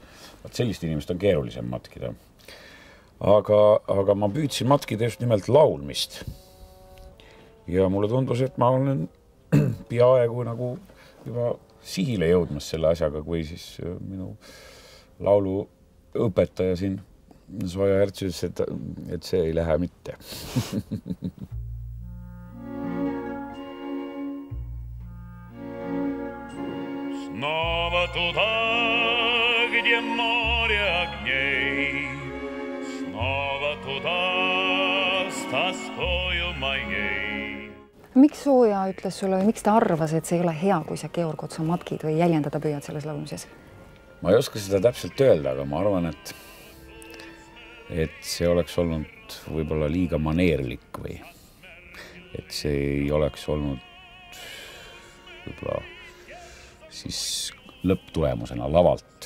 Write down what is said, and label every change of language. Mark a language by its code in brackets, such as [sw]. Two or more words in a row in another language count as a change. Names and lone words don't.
[et] Võt sellist inimest on keerulisem matkida. Aga ma püüdsin matkida just nimelt laulmist. Ja mulle tundus, et ma olen peaaegu nagu juba sihile jõudmas selle asjaga, kui siis minu lauluõpetaja siin Sooja Herts ütles, et see ei lähe mitte. [ru] Снова туда, где море огней, снова туда с тоскою моей. [et] Miks Sooja ütles sulle või miks ta arvas, et see ei ole hea, kui sa Georg Otsa matkid või jäljendada püüad selles laulmises? Ma ei oska seda täpselt öelda, aga ma arvan, et see oleks olnud võib-olla liiga maneerlik või et see ei oleks olnud võib-olla siis lõpptulemusena lavalt.